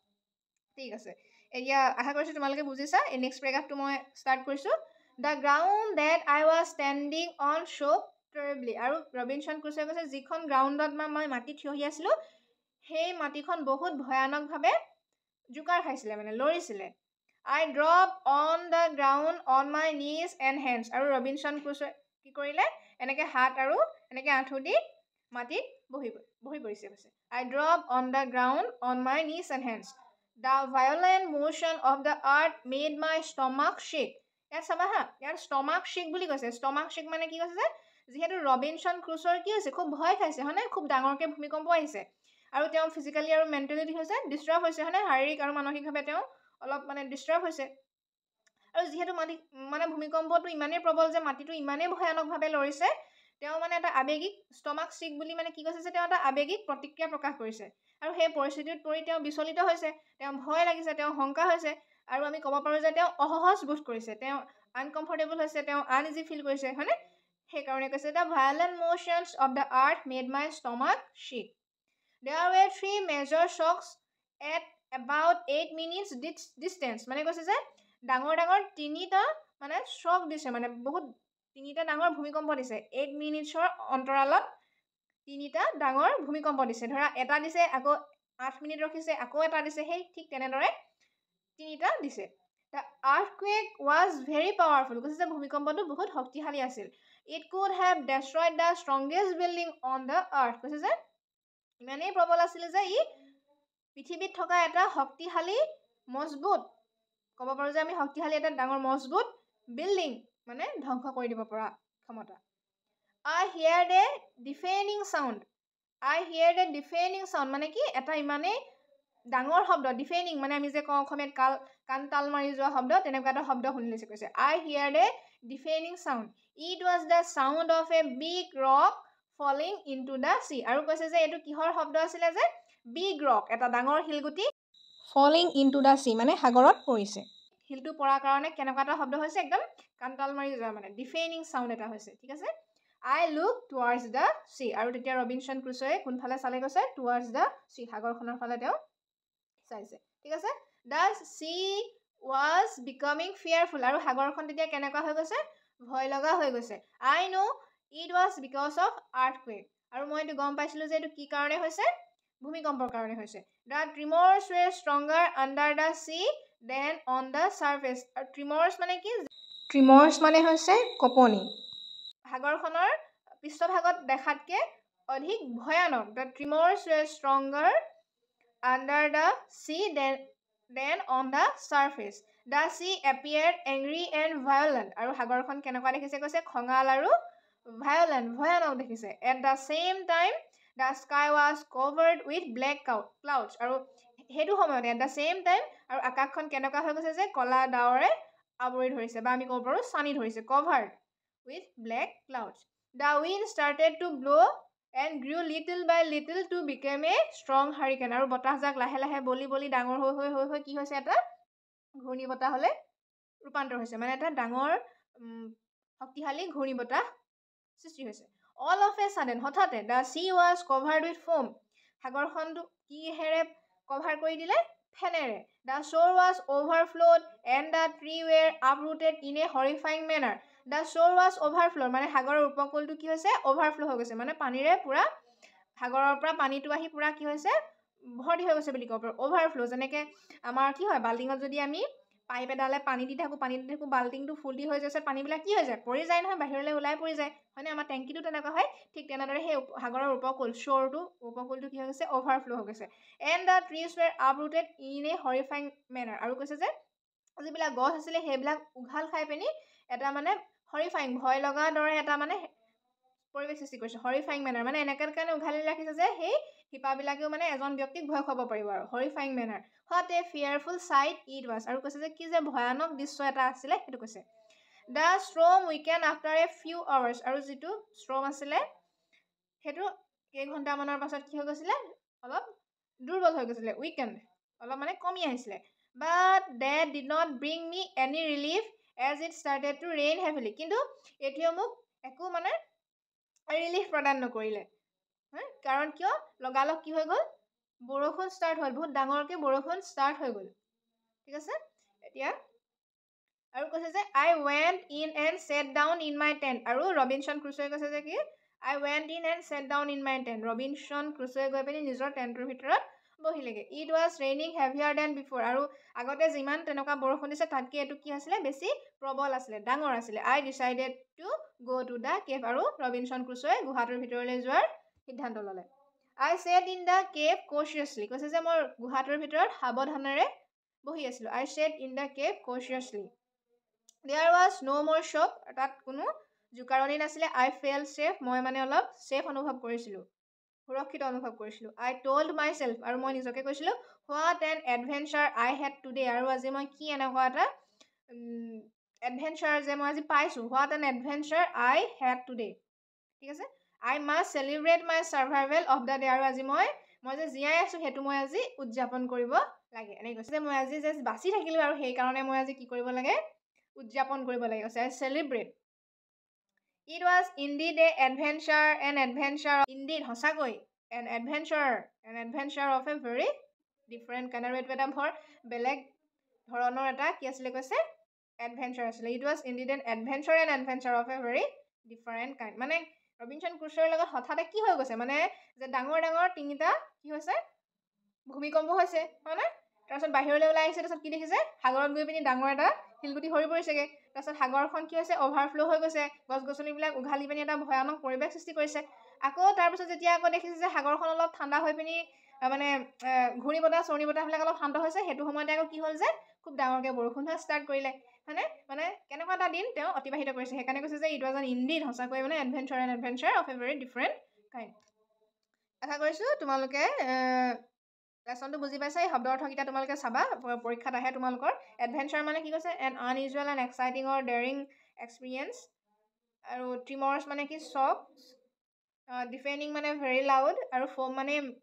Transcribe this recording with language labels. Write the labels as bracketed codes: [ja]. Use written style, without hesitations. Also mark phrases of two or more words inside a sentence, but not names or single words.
[as] ঠিক আছে এতিয়া আশা কৰিছোঁ তোমালোকে বুজিছা. এই [en] next paragraphটো [as] মই ষ্টাৰ্ট কৰিছোঁ. [en] the ground that I was standing on shook terribly. [as] আৰু ৰবিনসন ক্ৰুছ'য়ে কৈছে যিখন গ্ৰাউণ্ডত মই মাটিত থিয় হৈ আছিলোঁ সেই মাটিখন বহুত ভয়ানকভাৱে জোকাৰ খাইছিলে মানে লৰিছিলে. [en] I dropped on the ground on my knees and hands. [as] আৰু ৰবিনসন ক্ৰুছ'য়ে কি কৰিলে এনেকৈ হাত আৰু এনেকৈ আঁঠু দি মাটিত বহি পৰিছে কৈছে. [en] I dropped on the ground on my knees and hands. The violent motion of the earth made my stomach shake. [as] ইয়াত চাবা হা ইয়াত [en] stomach shake [as] বুলি কৈছে. [en] stomach shake [as] মানে কি কৈছে যে যিহেতু ৰবিনসন ক্ৰুছ'ৰ কি হৈছে খুব ভয় খাইছে হয়নে খুব ডাঙৰকৈ ভূমিকম্প আহিছে আৰু তেওঁ ফিজিকেলি আৰু মেণ্টেলি হৈছে ডিষ্টাৰ্ব হৈছে হয়নে শাৰীৰিক আৰু মানসিকভাৱে তেওঁ অলপ মানে ডিষ্টাৰ্ব হৈছে. আৰু যিহেতু মানে ভূমিকম্পটো ইমানেই প্ৰবল যে মাটিটো ইমানেই ভয়ানকভাৱে লৰিছে তেওঁ মানে এটা আৱেগিক [en] stomach sick [as] বুলি মানে কি কৈছে যে তেওঁ এটা আৱেগিক প্ৰতিক্ৰিয়া প্ৰকাশ কৰিছে আৰু সেই পৰিস্থিতিত পৰি তেওঁ বিচলিত হৈছে তেওঁ ভয় লাগিছে তেওঁ শংকা হৈছে আৰু আমি ক'ব পাৰোঁ যে তেওঁ অসহজ বোধ কৰিছে তেওঁ আনকমফৰ্টেবল হৈছে তেওঁ [en] uneasy feel [as] কৰিছে হয়নে. সেইকাৰণে কৈছে [en] the violent motions of the earth made my stomach shake. There were 3 major shocks at about 8 minutes distance. [as] মানে কৈছে যে ডাঙৰ ডাঙৰ তিনিটা মানে শ্বক দিছে মানে বহুত তিনিটা ডাঙৰ ভূমিকম্প দিছে 8 মিনিটছৰ অন্তৰালত তিনিটা ডাঙৰ ভূমিকম্প দিছে. ধৰা এটা দিছে আকৌ 8 মিনিট ৰখিছে আকৌ এটা দিছে সেই ঠিক তেনেদৰে তিনিটা দিছে. [en] The earthquake was very powerful. [as] কৈছে যে ভূমিকম্পটো বহুত শক্তিশালী আছিল. [en] It could have destroyed the strongest building on the earth. [as] কৈছে যে ইমানেই প্ৰবল আছিলে যে ই পৃথিৱীত থকা এটা শক্তিশালী মজবুত ক'ব পাৰোঁ যে আমি শক্তিশালী এটা ডাঙৰ মজবুত বিল্ডিং মানে ধ্বংস কৰি দিব পৰা ক্ষমতা. [en] I heard a deafening sound. I heard a deafening sound [as] মানে কি এটা ইমানেই ডাঙৰ শব্দ ডিফেনিং মানে আমি যে কওঁ অসমীয়াত কাণ তাল মাৰি যোৱা শব্দ তেনেকুৱা এটা শব্দ শুনিছে কৈছে. [en] I heard a deafening sound. It was the sound of a big rock falling into the sea. [as] আৰু কৈছে যে এইটো কিহৰ শব্দ আছিলে যে [en] big rock [as] এটা ডাঙৰ শিলগুটি [en] falling into the sea [as] মানে সাগৰত পৰিছে. শিলটো পৰাৰ কাৰণে কেনেকুৱা এটা শব্দ হৈছে একদম কাণতাল মাৰি যোৱা মানে [en] deafening sound [as] এটা হৈছে. ঠিক আছে [en] I look towards the sea. [as] আৰু তেতিয়া ৰবিনসন ক্ৰুছ'য়ে কোনফালে চালে কৈছে [en] towards the sea [as] সাগৰখনৰ ফালে তেওঁ চাইছে. ঠিক আছে [en] the sea was becoming fearful. [as] আৰু সাগৰখন তেতিয়া কেনেকুৱা হৈ গৈছে ভয় লগা হৈ গৈছে. [en] I know it was because of earthquake. [as] আৰু মই এইটো গম পাইছিলোঁ যে এইটো কি কাৰণে হৈছে ভূমিকম্পৰ কাৰণে হৈছে. [en] The tremors were stronger under the sea than on the surface. [as] আৰু tremors মানে কি tremors মানে হৈছে কঁপনি সাগৰখনৰ পৃষ্ঠভাগত দেখাতকৈ অধিক ভয়ানক. [en] The tremors were stronger under the sea than on the surface. The sea appeared angry and violent. [as] আৰু সাগৰখন কেনেকুৱা দেখিছে কৈছে খঙাল আৰু violent ভয়ানক দেখিছে. [en] At the same time the sky was covered with black clouds. [as] আৰু সেইটো সময়তে [en] at the same time [as] আৰু আকাশখন কেনেকুৱা হৈ গৈছে যে কলা ডাৱৰে আৱৰি ধৰিছে বা আমি ক'ব পাৰোঁ ছানি ধৰিছে [en] covered with black clouds. The wind started to blow and grew little by little to become a strong hurricane. [as] আৰু বতাহজাক লাহে লাহে বলি বলি ডাঙৰ হৈ কি হৈছে এটা ঘূৰ্ণী বতাহ হলে ৰূপান্তৰ হৈছে মানে এটা ডাঙৰ শক্তিশালী ঘূৰ্ণী বতাহ সৃষ্টি হৈছে [en] all of a sudden [as] হঠাতে [en] the sea was covered with foam [as] সাগৰখনটো কিহেৰে কভাৰ কৰি দিলে ফেনেৰে [en] the shore was overflowed and the tree were uprooted in a horrifying manner the shore was overflowed [as] মানে সাগৰৰ উপকূলটো কি হৈছে overflow হৈ গৈছে মানে পানীৰে পুৰা সাগৰৰ পৰা পানীটো আহি পুৰা কি হৈছে ভৰ্তি হৈ গৈছে বুলি ক'ব পাৰোঁ overflow যেনেকৈ আমাৰ কি হয় বাল্টিঙত যদি আমি পাইপ এডালে পানী দি থাকোঁ বাল্টিংটো ফুল দি হৈ গৈছে পানীবিলাক কি হৈ যায় পৰি যায় নহয় বাহিৰলৈ ওলাই পৰি যায় হয়নে আমাৰ টেংকিটো তেনেকুৱা হয় ঠিক তেনেদৰে সেই সাগৰৰ উপকূল উপকূলটো কি হৈ গৈছে overflow হৈ গৈছে [en] and the trees were uprooted in a horrifying manner [as] আৰু কৈছে যে যিবিলাক গছ আছিলে সেইবিলাক উঘাল খাই পিনি এটা মানে horrifying ভয় লগা দৰে এটা মানে পৰিৱেশ সৃষ্টি কৰিছে [en] horrifying manner [as] মানে এনেকৈ কাৰণে উঘালি ৰাখিছে যে সেই শিপাবিলাকেও মানে এজন ব্যক্তিক ভয় খুৱাব পাৰিব আৰু horrifying [en] manner what a fearful sight it was [as] আৰু কৈছে যে কি যে ভয়ানক দৃশ্য এটা আছিলে সেইটো কৈছে [en] the storm weakened after a few hours [as] আৰু যিটো storm আছিলে সেইটো কেইঘণ্টামানৰ পাছত কি হৈ গৈছিলে অলপ দুৰ্বল হৈ গৈছিলে weakened অলপ মানে কমি আহিছিলে [en] but that did not bring me any relief as it started to rain heavily [as] কিন্তু এতিয়াও মোক একো মানে ৰিলিফ প্ৰদান নকৰিলে কাৰণ কিয় লগালগ কি হৈ গ'ল বৰষুণ ষ্টাৰ্ট হ'ল বহুত ডাঙৰকৈ বৰষুণ ষ্টাৰ্ট হৈ গ'ল ঠিক আছে এতিয়া আৰু কৈছে যে [en] I went in and sat down in my tent [as] আৰু ৰবিনসন ক্ৰুছৱে কৈছে যে কি [en] I went in and sat down in my tent [as] ৰবিনসন ক্ৰুছৱে গৈ পিনি নিজৰ টেণ্টৰ ভিতৰত বহিলেগে [en] it was raining heavier than before [as] আৰু আগতে যিমান তেনেকুৱা বৰষুণ দিছে তাতকৈ এইটো কি আছিলে বেছি প্ৰবল আছিলে ডাঙৰ আছিলে [en] I decided to go to the cave [as] আৰু ৰবিনসন ক্ৰুছৱে গুহাটোৰ ভিতৰলৈ যোৱাৰ সিদ্ধান্ত ল'লে [en] I sat in the cave cautiously [as] কৈছে যে মই গুহাটোৰ ভিতৰত সাৱধানেৰে বহি আছিলোঁ [en] I sat in the cave cautiously there was no more shock [as] তাত কোনো জোকাৰণি নাছিলে [en] I felt safe [as] মই মানে অলপ safe অনুভৱ কৰিছিলোঁ সুৰক্ষিত অনুভৱ কৰিছিলোঁ [en] I told myself [as] আৰু মই নিজকে কৈছিলোঁ [en] what an adventure I had today [as] আৰু আজি মই কি এনেকুৱা এটা adventure যে মই আজি পাইছোঁ [en] what an adventure I had today [as] ঠিক আছে [en] I must celebrate my survival of the day [as] আৰু আজি মই যে জীয়াই আছোঁ সেইটো মই আজি উদযাপন কৰিব লাগে এনেকৈ কৈছে যে মই আজি যে বাচি থাকিলোঁ আৰু সেইকাৰণে মই আজি কি কৰিব লাগে উদযাপন কৰিব লাগে কৈছে [en] I celebrate it was indeed an adventure indeed [as] সঁচাকৈ [en] an adventure of a very different kind [as] আৰু এইটো এটা ভৰ বেলেগ ধৰণৰ এটা কি আছিলে কৈছে adventure আছিলে [en] it was indeed an adventure of a very different kind [as] মানে ৰবিনসন ক্ৰুছৰ লগত হঠাতে কি হৈ গৈছে মানে যে ডাঙৰ ডাঙৰ তিনিটা কি হৈছে ভূমিকম্প হৈছে হয়নে তাৰপিছত বাহিৰলৈ ওলাই আহিছে তাৰপিছত কি দেখিছে সাগৰত গৈ পিনি ডাঙৰ এটা শিলগুটি সৰি পৰিছেগে তাৰপিছত সাগৰখন কি হৈছে অভাৰফ্ল' হৈ গৈছে গছ গছনিবিলাক উঘালি পিনি এটা ভয়ানক পৰিৱেশ সৃষ্টি কৰিছে আকৌ তাৰপিছত যেতিয়া আকৌ দেখিছে যে সাগৰখন অলপ ঠাণ্ডা হৈ পিনি মানে ঘূৰ্ণী বতাহবিলাক অলপ শান্ত হৈছে সেইটো সময়তে আকৌ কি হ'ল যে খুব ডাঙৰকৈ বৰষুণ হোৱা ষ্টাৰ্ট কৰিলে হয়নে মানে কেনেকুৱা এটা দিন তেওঁ অতিবাহিত কৰিছে সেইকাৰণে কৈছে যে [en] it was an indeed [as] সঁচাকৈ মানে [en] adventure of a very different kind [as] আশা কৰিছোঁ তোমালোকে লেচনটো বুজি পাইছা এই শব্দ অৰ্থকেইটা তোমালোকে চাবা পৰীক্ষাত আহে তোমালোকৰ এডভেঞ্চাৰ মানে কি কৈছে [en] an unusual and exciting or daring experience [as] আৰু ট্ৰিমৰ্ছ মানে কি [en] shock defending [as] মানে [en] very loud [as] আৰু ফ'ম মানে